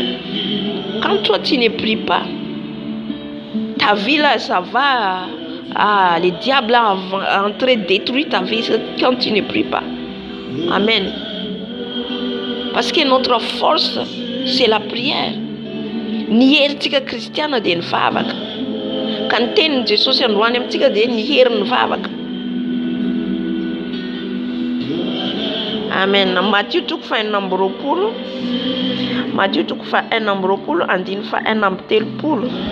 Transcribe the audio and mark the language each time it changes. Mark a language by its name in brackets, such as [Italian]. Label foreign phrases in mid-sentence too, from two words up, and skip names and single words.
[French] Quand toi tu ne pries pas, ta vie là, ça va. Le diable est en train de détruire ta vie quand tu ne pries pas. Amen. Parce que notre force, c'est la prière. [Malagasy] Ny herintsika kristiana dia ny vavaka. Ka ny tenin'i Jesosy androany amintsika dia ny herin'ny vavaka. Amen. Matthieu toko fa 1:20. Matthieu toko fa 1:20 andiny fa 1:30.